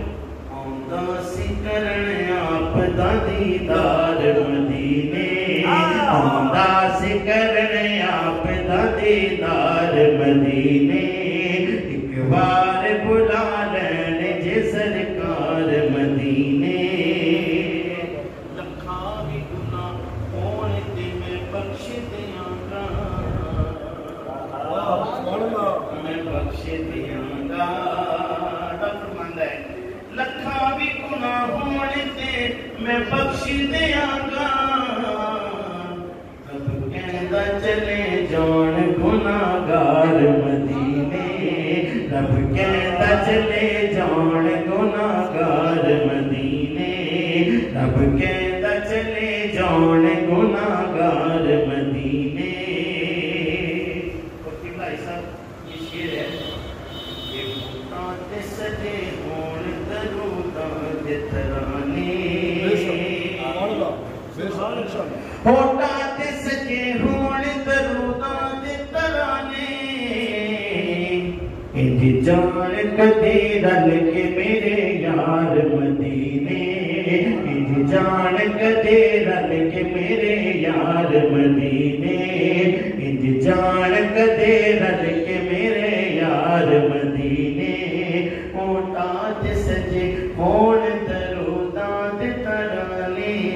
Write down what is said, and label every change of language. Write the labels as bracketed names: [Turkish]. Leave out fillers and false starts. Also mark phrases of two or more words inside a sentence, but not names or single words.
[Punjabi] آندا سی کرن آپ دا دیدار مدینے، آندا سی کرن آپ دا دیدار مدینے، ایک بار بلا لین جے سرکار مدینے، لکھاں بھی گناہ ہون تے میں بخش دیاں گا، میں بخش دیاں گا، ڈاکٹر ماندا ہے لکھاں بھی گناہ ہون تے میں بخش دیاں گا، رب کہندا چلے جان گناہگار مدینے، رب کہندا چلے جان گناہگار مدینے، رب کہندا چلے جان گناہگار مدینے۔ [Urdu] اور بھائی صاحب یہ شعر ہے، [Punjabi] یہ ہوتاں تے سجے ہون دروداں دے ترانے، ہوتاں تے سجے ہون دروداں دے ترانے، انج جان کدے رل کے میرے یار مدینے، انج جان کدے رل کے میرے یار مدینے، انج جان کدے رل کے میرے یار مدینے، ہوتاں تے سجے ہون دروداں دے ترانے،